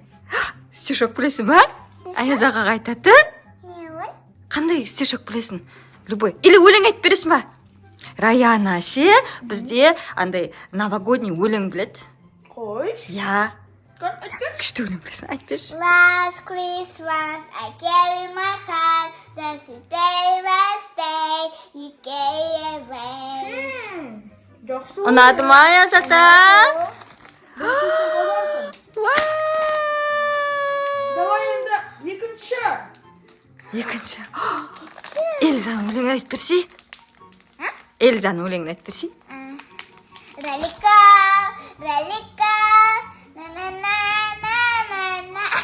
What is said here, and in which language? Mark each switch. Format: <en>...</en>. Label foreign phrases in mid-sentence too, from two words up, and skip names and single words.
<kk>Стишок білесің ба? Аязаға айтатын? Не ой? Қандай стишок білесің? Любой. Или өлең айтып бересің ба? Раяна ше бізде андай новогодний өлең біледі. Қой. Я. Айтып берші. Күшті өлең білесің, айтып берші.</kk> <en>Last Christmas I carry my heart, just a day by day you gave away.</en> <kk>Жақсы. Ұнады ма, Аязата? Давай енді екінші. Екінші. Эльзаның өлеңін айтып берсей. Эльзаның өлеңін айтып берсей. Ралика, ралика, на-на-на-на-на-на.</kk>